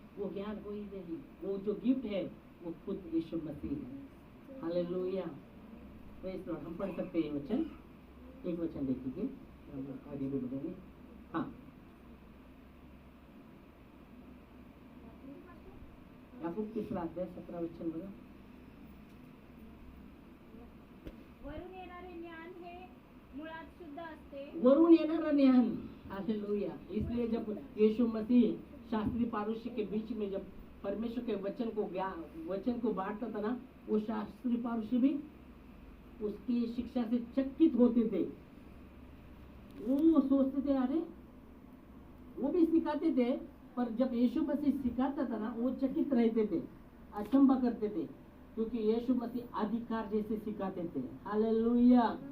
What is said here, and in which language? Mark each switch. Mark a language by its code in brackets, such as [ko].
[hi] वो ज्ञान कोई नहीं, वो जो गिफ्ट है वो खुद यीशु मसीह है। हालेलुया। [en] Praise Lord. [hi] हम पढ़ सकते हैं वचन, एक वचन देखिए, हम आगे भी बढ़ेंगे। [mr] हाँ, याकूब 3 अध्याय 17 वचन बघा। वरून येणारे ज्ञान हे मुळात शुद्ध असते. वरून येणारा ज्ञान। हालेलुया। [hi] इसलिए जब यीशु मसीह शास्त्री पारुष्य के बीच में जब परमेश्वर के वचन को बांटता था ना, वो शास्त्री पारुष्य भी उसकी शिक्षा से चकित होते थे। वो सोचते थे अरे वो भी सिखाते थे, पर जब यीशु मसीह सिखाता था ना, वो चकित रहते थे, अचंभा करते थे, क्योंकि यीशु मसीह अधिकार जैसे सिखाते थे। हालेलुया।